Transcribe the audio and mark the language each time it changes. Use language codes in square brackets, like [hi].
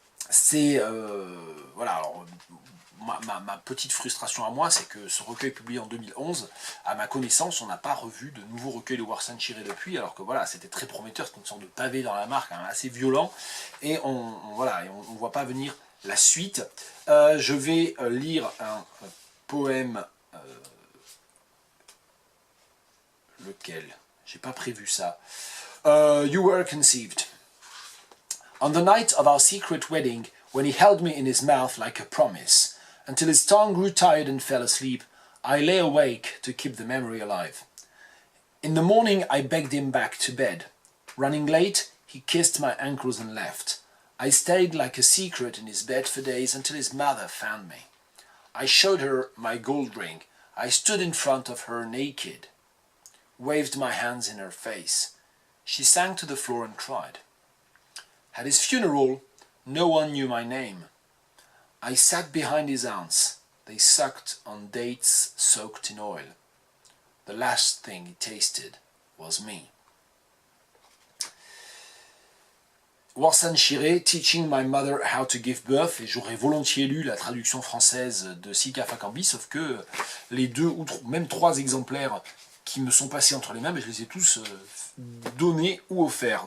[fr] C'est voilà, alors ma petite frustration à moi, c'est que ce recueil publié en 2011, à ma connaissance, on n'a pas revu de nouveaux recueils de Warsan Shire depuis, alors que voilà, c'était très prometteur, c'était une sorte de pavé dans la mare, quand même assez violent, et on voit pas venir la suite. Je vais lire un poème, lequel? J'ai pas prévu ça. [en] You were conceived. On the night of our secret wedding, when he held me in his mouth like a promise, until his tongue grew tired and fell asleep, I lay awake to keep the memory alive. In the morning I begged him back to bed. Running late, he kissed my ankles and left. I stayed like a secret in his bed for days until his mother found me. I showed her my gold ring. I stood in front of her naked, waved my hands in her face. She sank to the floor and cried. At his funeral, no one knew my name. I sat behind his aunts. They sucked on dates soaked in oil. The last thing he tasted was me. [fr] Warsan Shire, Teaching My Mother How to Give Birth, et j'aurais volontiers lu la traduction française de Sika Fakambi, sauf que les 2 ou même 3 exemplaires qui me sont passés entre les mains, mais je les ai tous donnés ou offerts.